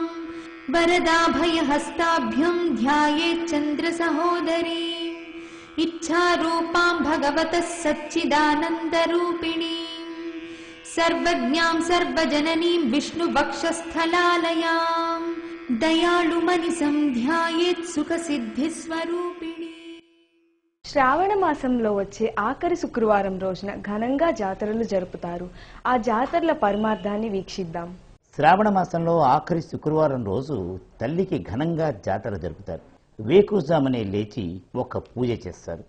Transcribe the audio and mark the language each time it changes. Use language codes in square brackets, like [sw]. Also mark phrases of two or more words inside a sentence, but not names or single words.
[sa] वरदाभयहस्ताभ्यं ध्यायेत् चन्द्रसहोदरीम् इच्छारूपां भगवतः सच्चिदानन्दरूपिणीं सर्वज्ञां सर्वजननीं विष्णुवक्षस्थलालयां दयालुमनिसं ध्यायेत् सुखसिद्धिस्वरूपिणी। [te] శ్రావణ మాసంలో వచ్చే ఆఖరి శుక్రవారం రోజున ఘనంగా జాతరలు జరుపుతారు. ఆ జాతరల పరమార్థాన్ని వీక్షిద్దాం. శ్రావణ మాసంలో ఆఖరి శుక్రవారం రోజు తల్లికి ఘనంగా జాతర జరుపుతారు. వేకుజామునే లేచి ఒక పూజ చేస్తారు.